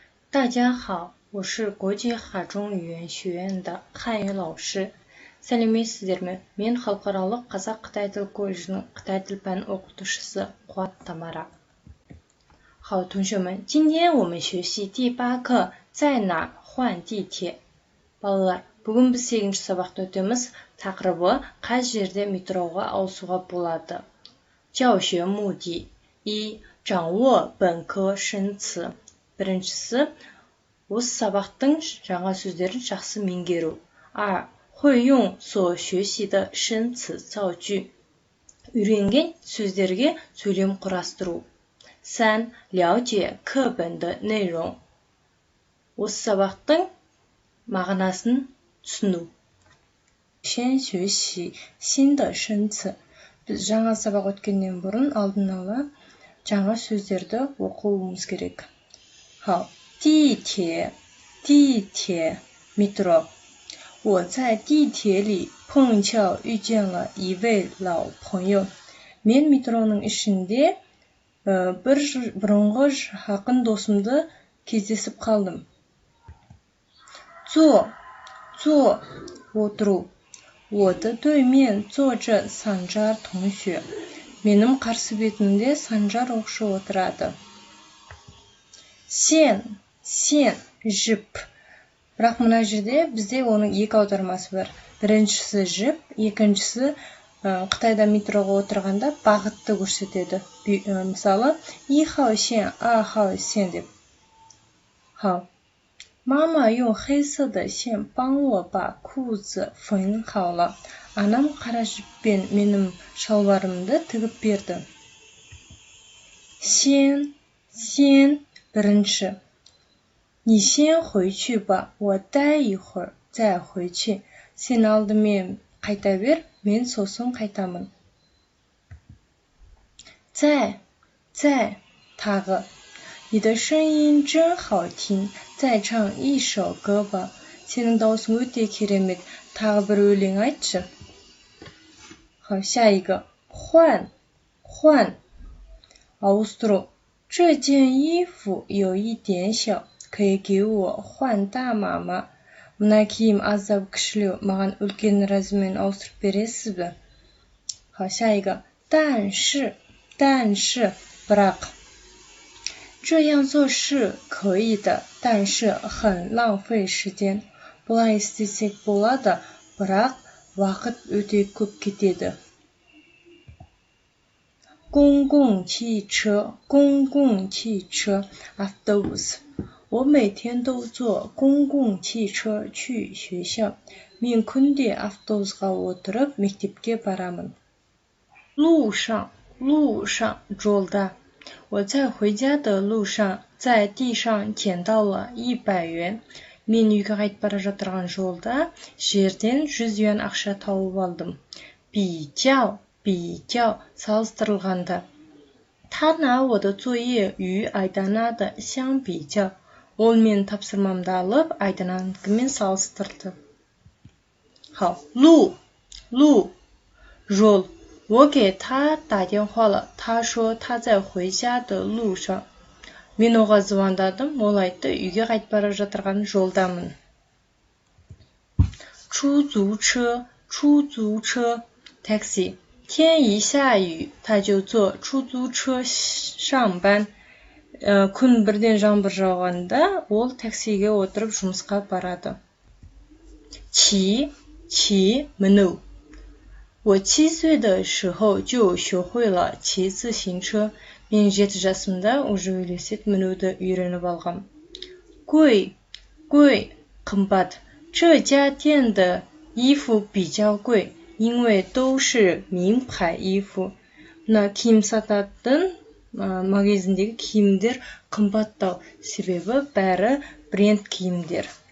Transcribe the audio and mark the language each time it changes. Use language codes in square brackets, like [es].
[zh] 大家好，我是国际海中语言学院的汉语老师。 [kk] сәлеметсіздер ме? Мен халықаралық қазақ-қытай тіл колледжінің қытай тіл пән оқытушысы Қуат Тамара。 [zh] 好，同学们，今天我们学习第8课在哪换地铁。 [kk] балалар, бүгін біз 8-ші сабақты өтеміз. Тақырыбы қай жерде метроға ауысуға болады. [zh] 教学目的一，掌握本科生词。 [kk] Біріншісі, осы сабақтың жаңа сөздерін жақсы меңгеру. 2. [zh] 会用所学习的生词造句. [kk] Үйренген сөздерге сөйлем құрастыру. [zh] 3. 了解课本的内容. [kk] Осы сабақтың мағынасын түсіну. [zh] 先学习新的生词. [kk] Біз жаңа сабақ өткеннен бұрын алдын ала жаңа сөздерді оқуымыз керек. [zh] 好，地铁 метро。我在地铁里碰巧遇见了一位老朋友。 [kk] Мен метроның ішінде бір бұрынғы жақын досымды кездесіп қалдым. [zh] 坐 отыру. 我的对面坐着Санжар同学. [kk] Менің қарсы бетімде Санжар оқушы отырады. 线 жіп. Бірақ мына жерде бізде оның екі аудармасы бар. Біріншісі жіп, екіншісі Қытайда метроға отырғанда бағытты көрсетеді. Мысалы, 1号线 2号线 деп. [zh] 好，妈妈用黑色的线帮我把裤子缝好了. [kk] Анам қара жіппен менің шалбарымды тігіп берді. [zh] 先 бірінші. 你先回去吧，我待一会儿再回去. [kk] Сен алдымен қайта бер, мен сосын қайтамын. [zh] 在 тағы. 你的声音真好听，再唱一首歌吧. [kk] Сенің даусың өте керемет, тағы бір өлең айтшы. [zh] 好，下一个换 ауыстыру. 这件衣服有一点小，可以给我换大码吗? [kk] Мына киім аздап кішілеу, маған үлкен размермен ауыстырып бересіз бе? [zh] 好，下一个但是 бірақ. 这样做是可以的，但是很浪费时间. [kk] Бұлай істесек болады, бірақ уақыт өте көп кетеді. [zh] 公共汽车 автобус. 我每天都坐公共汽车去学校. [kk] Мен күнде автобусқа отырып мектепке барамын. [zh] 路上 жолда. 我在回家的路上在地上捡到了100元. [kk] Мен үйге қайтып бара жатырған жолда жерден 100 юан ақша тауып алдым. [zh] 比较 салыстырылғанда. 他拿我的作业与Айдана的相比较. [kk] Ол мен тапсырмамды алып, Айдананыкімен салыстырды. [zh] 好，路 жол. 我给他打电话了，他说他在回家的路上. [kk] Мен оған звондадым, ол айтты, үйге қайтып бара жатырған жолдамын. [zh] 出租车 такси. 天一下雨，他就坐出租车上班. [kk] Күн бірден жаңбыр жауғанда, ол таксиге отырып жұмысқа барады. [zh] 骑 міну. 我7岁的时候就学会了骑自行车. [kk] Мен 7 жасымда уже велосипед мінуді үйреніп алғам. [zh] 贵 қымбат. 这家店的衣服比较贵，因为都是名牌衣服. [kk] Мына киім сататын магазиндегі киімдер қымбаттау, себебі бәрі бренд киімдер.